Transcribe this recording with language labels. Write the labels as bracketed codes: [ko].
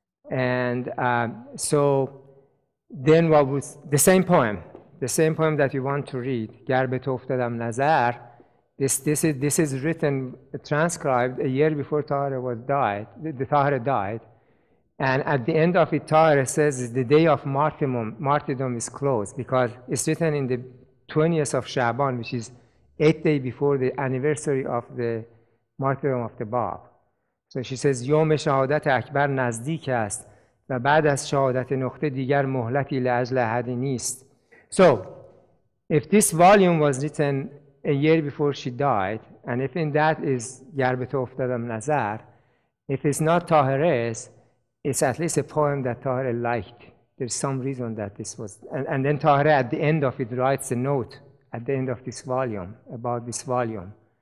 [en] And so then what was the same poem that you want to read, Gar be to uftadam nazar, this is written, transcribed a year before Tahirih died. And at the end of it, Tahirih says the day of martyrdom is closed, because it's written in the 20th of Shaban, which is 8 days before the anniversary of the martyrdom of the Bab. So she says, [fa] یوم شهادت اکبر نزدیک است و بعد از شهادت نقطه دیگر مهلتی لأجل احدی نیست. [en] So, if this volume was written a year before she died, and if in that is گر به تو افتادم نظر, if it's not Tahirih's, it's at least a poem that Tahirih liked. There's some reason that this was, and then Tahirih at the end of it writes a note at the end of this volume, about this volume.